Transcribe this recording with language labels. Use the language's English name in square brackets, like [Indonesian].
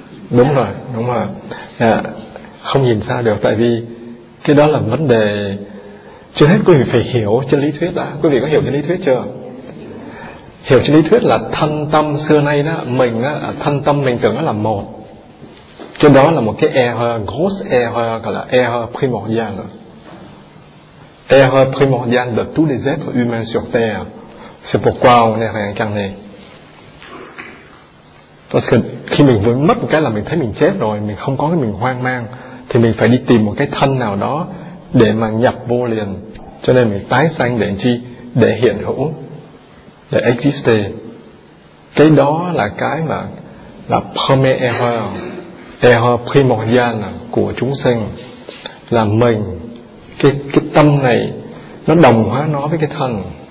[Vietnamese] Đúng rồi, đúng rồi. À, không nhìn xa được, tại vì cái đó là vấn đề. Chưa hết quý vị phải hiểu trên lý thuyết đã. Quý vị có hiểu trên lý thuyết chưa? Hiểu trên lý thuyết là thân tâm xưa nay đó, mình đó, thân tâm mình tưởng nó là một. Trên đó là một cái error, gross error, gọi là error primordial. [French] Error primordial de tous les êtres humains sur terre. C'est pourquoi on est réincarné. Parce que [Vietnamese] khi mình vừa mất một cái là mình thấy mình chết rồi, mình không có cái mình hoang mang, thì mình phải đi tìm một cái thân nào đó để mà nhập vô liền. Cho nên mình tái sanh để làm chi? Để hiện hữu, để exist. Cái đó là cái mà là premier error, error primordial của chúng sinh, là mình cái tâm này nó đồng hóa nó với cái thân.